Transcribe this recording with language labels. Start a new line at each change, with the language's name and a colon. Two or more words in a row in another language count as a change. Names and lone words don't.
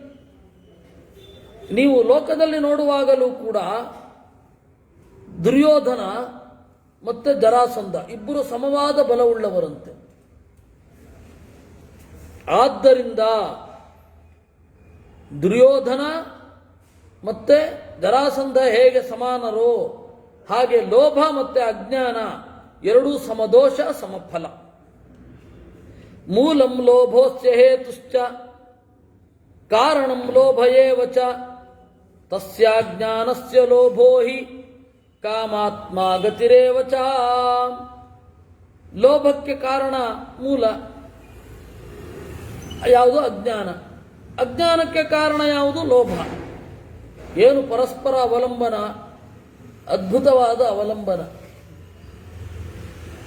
Kannada: ನೀವು ಲೋಕದಲ್ಲಿ ನೋಡುವಾಗಲೂ ಕೂಡ ದುರ್ಯೋಧನ ಮತ್ತೆ ಜರಾಸಂಧ ಇಬ್ಬರು ಸಮವಾದ ಬಲವುಳ್ಳವರಂತೆ. ಆದ್ದರಿಂದ ದುರ್ಯೋಧನ ಮತ್ತೆ ಜರಾಸಂಧ ಹೇಗೆ ಸಮಾನರೋ ಹಾಗೆ ಲೋಭ ಮತ್ತೆ ಅಜ್ಞಾನ ಎರಡೂ ಸಮದೋಷ ಸಮಫಲ.
Sanskrit: ಮೂಲಂ ಲೋಭೋಸ್ಯ ಹೇತುಶ್ಚ ಕಾರಣಂ ಲೋಭ ಏವ ಚ ತಸ್ಯಾಜ್ಞಾನಸ್ಯ ಲೋಭೋ ಹಿ ಕಾಮಾತ್ಮ ಗತಿರೇವ ಚ.
Kannada: ಲೋಭಕ್ಕೆ ಕಾರಣ ಮೂಲ ಯಾವುದು? ಅಜ್ಞಾನ. ಅಜ್ಞಾನಕ್ಕೆ ಕಾರಣ ಯಾವುದು? ಲೋಭ. ಏನು ಪರಸ್ಪರ ಅವಲಂಬನ, ಅದ್ಭುತವಾದ ಅವಲಂಬನ.